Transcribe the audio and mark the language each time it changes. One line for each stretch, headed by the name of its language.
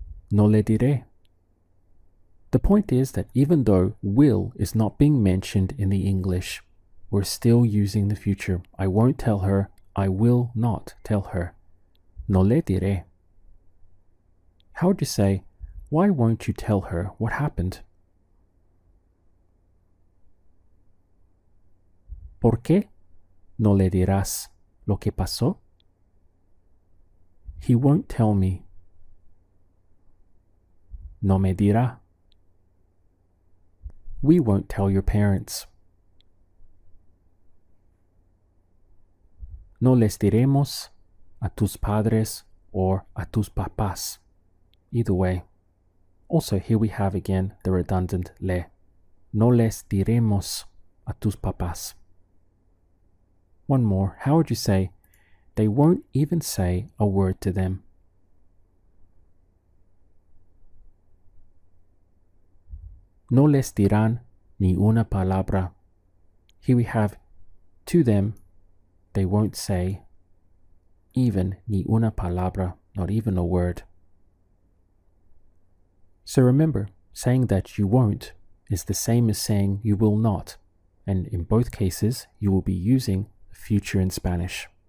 Spanish: No le diré.
English: The point is that even though will is not being mentioned in the English, we're still using the future. I won't tell her. I will not tell her.
Spanish: No le diré.
English: How would you say, why won't you tell her what happened?
Spanish: ¿Por qué no le dirás lo que pasó?
English: He won't tell me.
Spanish: No me dirá.
English: We won't tell your parents.
Spanish: No les diremos a tus padres or a tus papás.
English: Either way. Also, here we have again the redundant le.
Spanish: No les diremos a tus papás.
English: One more. How would you say, they won't even say a word to them?
Spanish: No les dirán ni una palabra.
English: Here we have to them, they won't say even
Spanish: ni una palabra,
English: not even a word. So remember, saying that you won't is the same as saying you will not, and in both cases you will be using the future in Spanish.